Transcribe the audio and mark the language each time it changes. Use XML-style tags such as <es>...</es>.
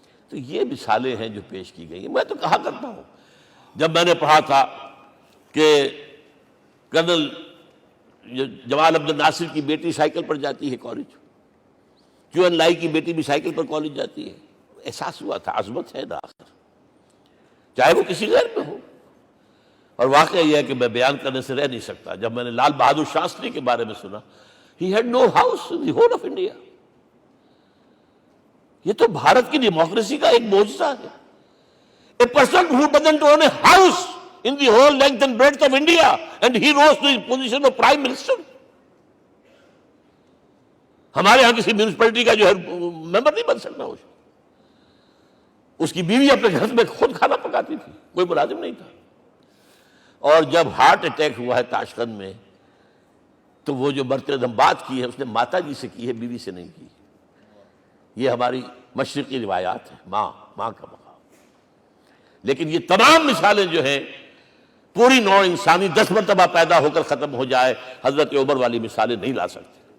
<ur>تو یہ مثالیں ہیں جو پیش کی گئی ہیں. میں تو کہا کرتا ہوں، جب میں نے پڑھا تھا کہ کرنل جمال عبد الناصر کی بیٹی سائیکل پر جاتی ہے کالج، کیو این لائی کی بیٹی بھی سائیکل پر کالج جاتی ہے، احساس ہوا تھا عظمت ہے نا آخر، چاہے وہ کسی غیر میں ہو. اور واقعہ یہ ہے کہ میں بیان کرنے سے رہ نہیں سکتا. جب میں نے لال بہادر شاستری کے بارے میں سنا،</ur> <en>he had no house in the whole of India.</en> <ur>یہ تو بھارت کی ڈیموکریسی کا ایک معجزہ ہے.</ur> <en>A person who doesn't own a house in the whole length and breadth of India, and he rose to the position of Prime Minister.</en> <ur>ہمارے ہاں کسی میونسپلٹی کا جو ہے ممبر نہیں بن سکتا، اس کی بیوی اپنے گھر میں خود کھانا پکاتی تھی، کوئی ملازم نہیں تھا۔ اور جب ہارٹ اٹیک ہوا ہے تاشقند میں، تو وہ جو مرتدم بات کی ہے اس نے ماتا جی سے کی ہے، بیوی سے نہیں کی۔ یہ ہماری مشرقی روایات ہیں، ماں کا مقام۔ لیکن یہ تمام مثالیں جو ہیں، پوری نوع انسانی 10 مرتبہ پیدا ہو کر ختم ہو جائے، حضرت عمر والی مثالیں نہیں لا سکتے۔</ur>